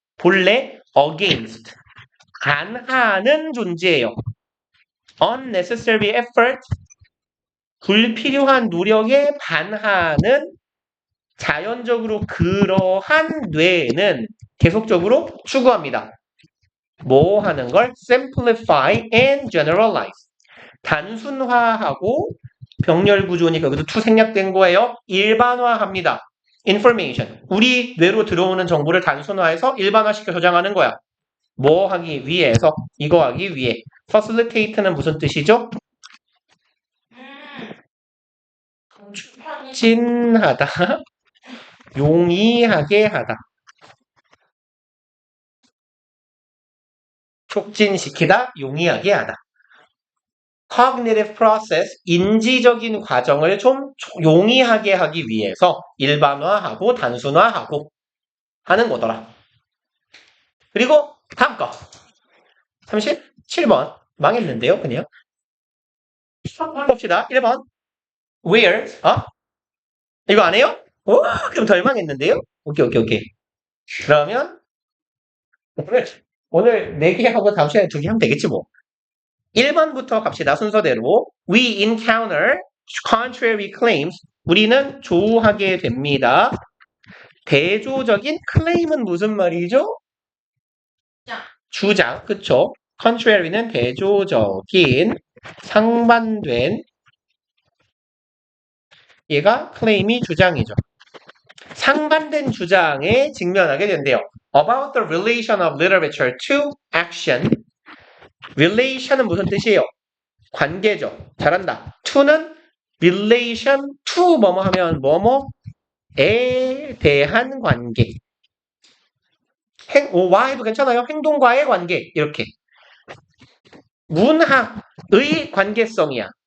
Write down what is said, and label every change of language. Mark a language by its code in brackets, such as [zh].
[ko] 본래 [en] against [ko] 반하는 존재예요. [en] unnecessary effort [ko] 불필요한 노력에 반하는 자연적으로 그러한 뇌는 계속적으로 추구합니다. 뭐 하는 걸? [en] simplify and generalize. [ko] 단순화하고 병렬 구조니까 여기도 to 생략된 거예요. 일반화합니다. information. 우리 뇌로 들어오는 정보를 단순화해서 일반화시켜 저장하는 거야. 뭐 하기 위해서? 이거 하기 위해. facilitate는 무슨 뜻이죠? 촉진하다. 용이하게 하다. 촉진시키다, 용이하게 하다. [en] cognitive process, [ko] 인지적인 과정을 좀 용이하게 하기 위해서 일반화하고 단순화하고 하는 거더라. 그리고 다음 거. 37번. 망했는데요, 그냥. 봅시다. 1번. where, 이거 안 해요? 그럼 덜 망했는데요? 오케이. 그러면 오늘 4개 하고 다음 시간에 2개 하면 되겠지 뭐. 1번부터 갑시다. 순서대로. [en] We encounter contrary claims. [ko] 우리는 조우하게 됩니다. 대조적인 claim은 무슨 말이죠? 주장. 그쵸? contrary는 대조적인, 상반된, 얘가 claim이 주장이죠. 상반된 주장에 직면하게 된대요. [en] About the relation of literature to action. [ko] relation은 무슨 뜻이에요? 관계죠. 잘한다. to는 [en] relation to [ko] 뭐뭐 하면 뭐뭐에 대한 관계. 와 해도 괜찮아요. 행동과의 관계. 이렇게. 문학의 관계성이야.